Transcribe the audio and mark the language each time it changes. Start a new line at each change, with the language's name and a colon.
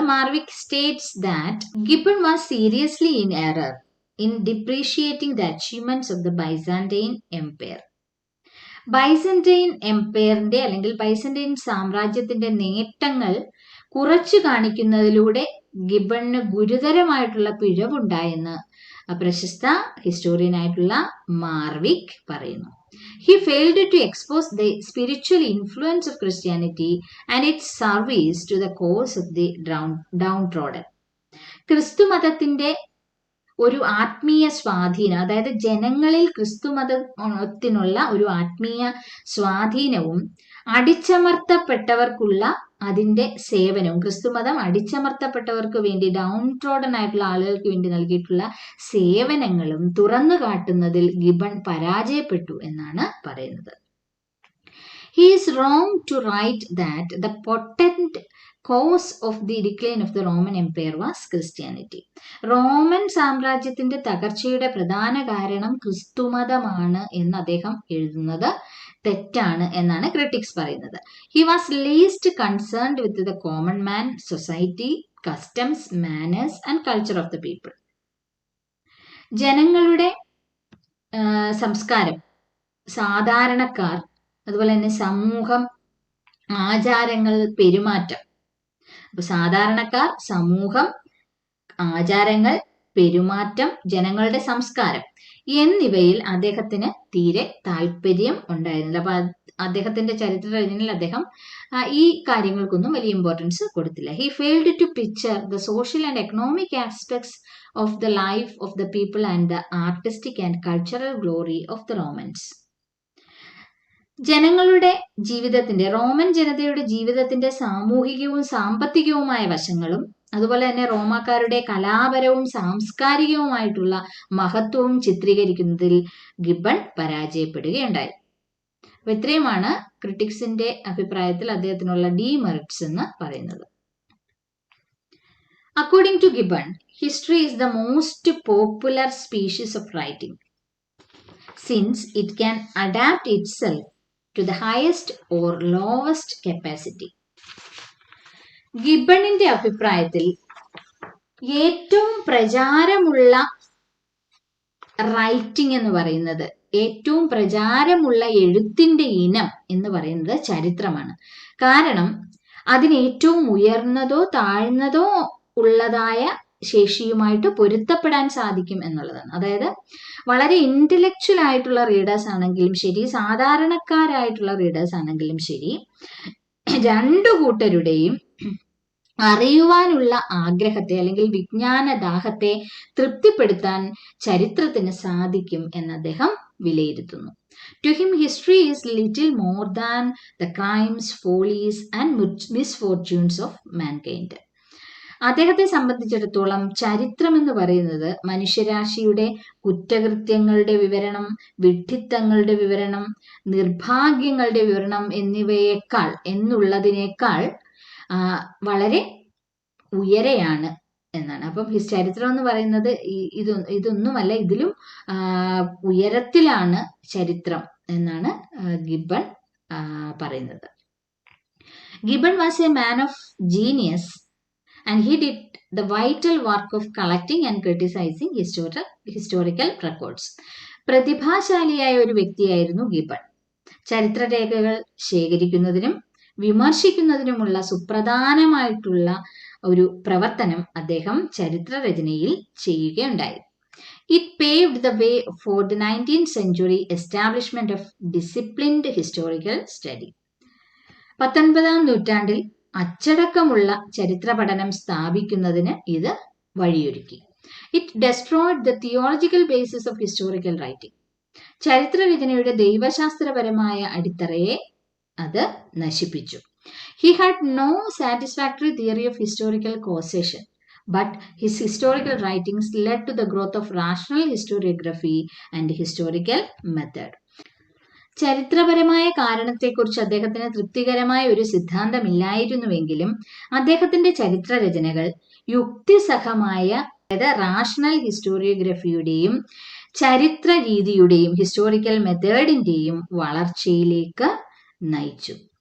English: Marwick states that Gibbon was seriously in error in depreciating the achievements of the Byzantine empire.
Malayalam: Byzantine എംപയറിന്റെ അല്ലെങ്കിൽ Byzantine സാമ്രാജ്യത്തിന്റെ നേട്ടങ്ങൾ കുറച്ചു കാണിക്കുന്നതിലൂടെ ഗിബണിന് ഗുരുതരമായിട്ടുള്ള പിഴവുണ്ടായെന്ന് പ്രശസ്ത ഹിസ്റ്റോറിയൻ ആയിട്ടുള്ള മാർവിക് പറയുന്നു.
English: He failed to expose the spiritual influence of Christianity and its service to the cause of the downtrodden.
Malayalam: ക്രിസ്തു മതത്തിന്റെ ഒരു ആത്മീയ സ്വാധീനം, അതായത് ജനങ്ങളിൽ ക്രിസ്തുമതത്തിനുള്ള ഒരു ആത്മീയ സ്വാധീനവും അടിച്ചമർത്തപ്പെട്ടവർക്കുള്ള അതിന്റെ സേവനവും, ക്രിസ്തുമതം അടിച്ചമർത്തപ്പെട്ടവർക്ക് വേണ്ടി, ഡൗൺ ട്രോഡൻ ആയിട്ടുള്ള ആളുകൾക്ക് വേണ്ടി നൽകിയിട്ടുള്ള സേവനങ്ങളും തുറന്നു കാട്ടുന്നതിൽ ഗിബൺ പരാജയപ്പെട്ടു എന്നാണ് പറയുന്നത്.
English: He is wrong to write that the potent cause of the decline of the Roman Empire was Christianity.
Malayalam: Roman സാമ്രാജ്യത്തിന്റെ തകർച്ചയുടെ പ്രധാന കാരണം ക്രിസ്തുമതമാണ് എന്ന് അദ്ദേഹം എഴുതുന്നത് തെറ്റാണ് എന്നാണ് ക്രിട്ടിക്സ് പറയുന്നത്.
English: He was least concerned with the common man, society, customs, manners and culture of the people.
Malayalam: ജനങ്ങളുടെ സംസ്കാരം, സാധാരണക്കാർ, അതുപോലെ തന്നെ സമൂഹം, ആചാരങ്ങൾ, പെരുമാറ്റം. അപ്പൊ സാധാരണക്കാർ, സമൂഹം, ആചാരങ്ങൾ, പെരുമാറ്റം, ജനങ്ങളുടെ സംസ്കാരം എന്നിവയിൽ അദ്ദേഹത്തിന് തീരെ താല്പര്യം ഉണ്ടായിരുന്നില്ല. അപ്പൊ അദ്ദേഹത്തിന്റെ ചരിത്ര രചനയിൽ അദ്ദേഹം ഈ കാര്യങ്ങൾക്കൊന്നും വലിയ ഇമ്പോർട്ടൻസ് കൊടുത്തില്ല.
English: He failed to picture the social and economic aspects of the life of the people and the artistic and cultural glory of the Romans.
Malayalam: ജനങ്ങളുടെ ജീവിതത്തിന്റെ, റോമൻ ജനതയുടെ ജീവിതത്തിന്റെ സാമൂഹികവും സാമ്പത്തികവുമായ വശങ്ങളും അതുപോലെ തന്നെ റോമാക്കാരുടെ കലാപരവും സാംസ്കാരികവുമായിട്ടുള്ള മഹത്വവും ചിത്രീകരിക്കുന്നതിൽ ഗിബൺ പരാജയപ്പെടുകയുണ്ടായി. അപ്പൊ ഇത്രയുമാണ് ക്രിട്ടിക്സിന്റെ അഭിപ്രായത്തിൽ അദ്ദേഹത്തിനുള്ള ഡീമെറിറ്റ്സ് എന്ന് പറയുന്നത്.
English: According to Gibbon, history is the most popular species of writing since it can adapt itself to the highest or lowest capacity.
Malayalam: ഗിബണിന്റെ അഭിപ്രായത്തിൽ ഏറ്റവും പ്രചാരമുള്ള റൈറ്റിംഗ് എന്ന് പറയുന്നത്, ഏറ്റവും പ്രചാരമുള്ള എഴുത്തിന്റെ ഇനം എന്ന് പറയുന്നത് ചരിത്രമാണ്. കാരണം അതിന് ഏറ്റവും ഉയർന്നതോ താഴ്ന്നതോ ഉള്ളതായ ശേഷിയുമായിട്ട് പൊരുത്തപ്പെടാൻ സാധിക്കും എന്നുള്ളതാണ്. അതായത് വളരെ ഇന്റലക്ച്വൽ ആയിട്ടുള്ള റീഡേഴ്സ് ആണെങ്കിലും ശരി, സാധാരണക്കാരായിട്ടുള്ള റീഡേഴ്സ് ആണെങ്കിലും ശരി, രണ്ടു കൂട്ടരുടെയും അറിയുവാനുള്ള ആഗ്രഹത്തെ അല്ലെങ്കിൽ വിജ്ഞാന ദാഹത്തെ തൃപ്തിപ്പെടുത്താൻ ചരിത്രത്തിന് സാധിക്കും എന്ന് അദ്ദേഹം വിലയിരുത്തുന്നു.
English: To him, history is little more than the crimes, follies and misfortunes of mankind.
Malayalam: അദ്ദേഹത്തെ സംബന്ധിച്ചിടത്തോളം ചരിത്രം എന്ന് പറയുന്നത് മനുഷ്യരാശിയുടെ കുറ്റകൃത്യങ്ങളുടെ വിവരണം, വിഡ്ഢിത്തങ്ങളുടെ വിവരണം, നിർഭാഗ്യങ്ങളുടെ വിവരണം എന്നുള്ളതിനേക്കാൾ വളരെ ഉയരെയാണ് എന്നാണ്. അപ്പം ചരിത്രം എന്ന് പറയുന്നത് ഇതൊന്നുമല്ല, ഇതിലും ഉയരത്തിലാണ് ചരിത്രം എന്നാണ് ഗിബൺ പറയുന്നത്.
English: Gibbon was a man of genius and he did the vital work of collecting and criticizing historical records.
Malayalam: പ്രതിഭാശാലിയായ ഒരു വ്യക്തിയായിരുന്നു ഗിബൺ. ചരിത്രരേഖകൾ ശേഖരിക്കുന്നതിനും വിമർശിക്കുന്നതിനുമുള്ള സുപ്രധാനമായിട്ടുള്ള ഒരു പ്രവർത്തനം അദ്ദേഹം ചരിത്രരചനയിൽ ചെയ്യുകയുണ്ടായി.
English: It paved the way for the 19th century establishment of disciplined historical study.
Malayalam: 19ാം നൂറ്റാണ്ടിൽ അച്ചടക്കമുള്ള ചരിത്ര പഠനം സ്ഥാപിക്കുന്നതിന് ഇത് വഴിയൊരുക്കി.
English: It destroyed the theological basis of historical writing.
Malayalam: ചരിത്രരചനയുടെ ദൈവശാസ്ത്രപരമായ അടിത്തറയെ അത് നശിപ്പിച്ചു.
English: He had no satisfactory theory of historical causation, but his historical writings led to the growth of rational historiography and historical method.
Malayalam: ചരിത്രപരമായ കാരണത്തെക്കുറിച്ച് അദ്ദേഹത്തിന് തൃപ്തികരമായ ഒരു സിദ്ധാന്തമില്ലായിരുന്നുവെങ്കിലും അദ്ദേഹത്തിന്റെ ചരിത്രരചനകൾ യുക്തിസഹമായ, അതായത് റാഷണൽ ഹിസ്റ്റോറിയോഗ്രഫിയുടെയും ചരിത്ര രീതിയുടെയും ഹിസ്റ്റോറിക്കൽ മെത്തേഡിന്റെയും വളർച്ചയിലേക്ക് നയിച്ചു.